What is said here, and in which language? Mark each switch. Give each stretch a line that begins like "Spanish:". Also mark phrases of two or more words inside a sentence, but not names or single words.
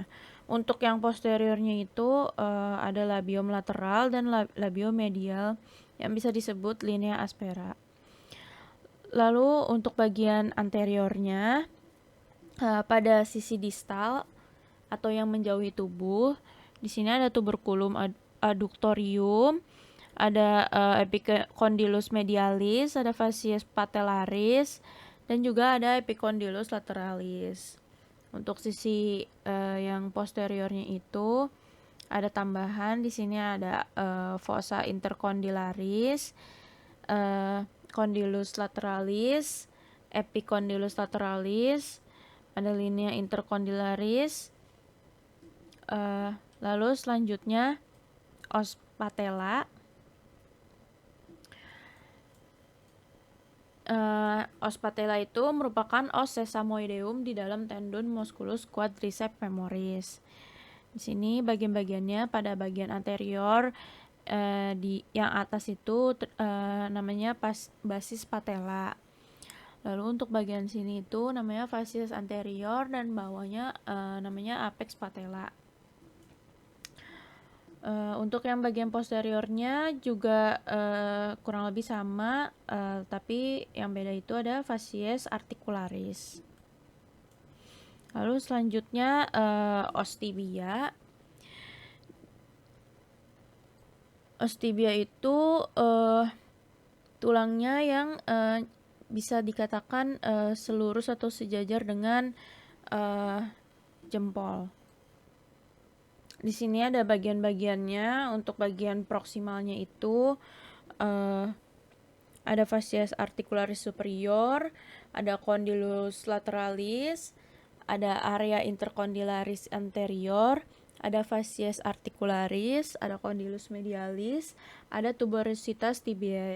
Indonesian: Untuk yang posteriornya itu ada
Latin: labium lateral
Indonesian: dan
Latin: labium medial
Indonesian: yang bisa disebut
Latin: linea aspera.
Indonesian: Lalu untuk bagian anteriornya pada sisi distal atau yang menjauhi tubuh, di sini ada
Latin: tuberculum adductorium,
Indonesian: ada
Latin: epicondylus medialis,
Indonesian: ada
Latin: fascies patellaris,
Indonesian: dan juga ada
Latin: epicondylus lateralis.
Indonesian: Untuk sisi yang posteriornya itu ada tambahan, di sini ada
Latin: fossa intercondylaris, condylus lateralis, epicondylus lateralis,
Indonesian: ada
Latin: linea intercondylaris.
Indonesian: Lalu selanjutnya
Latin: os patella. Os patella
Indonesian: itu merupakan
Latin: os sesamoideum
Indonesian: di dalam tendon
Latin: musculus quadriceps femoris.
Indonesian: Di sini bagian-bagiannya pada bagian anterior di yang atas itu namanya
Latin: basis patella.
Indonesian: Lalu untuk bagian sini itu namanya
Latin: fascies anterior
Indonesian: dan bawahnya namanya
Latin: apex patella.
Indonesian: Untuk yang bagian posteriornya juga kurang lebih sama, tapi yang beda itu ada
Latin: fascies articularis.
Indonesian: Lalu selanjutnya
Latin: os tibia. Os tibia
Indonesian: itu tulangnya yang bisa dikatakan selurus atau sejajar dengan jempol. Di sini ada bagian-bagiannya. Untuk bagian proksimalnya itu ada
Latin: fascies articularis superior,
Indonesian: ada
Latin: condylus lateralis,
Indonesian: ada
Latin: area intercondylaris anterior,
Indonesian: ada
Latin: fascies articularis,
Indonesian: ada
Latin: condylus medialis,
Indonesian: ada
Latin: tuberositas tibiae.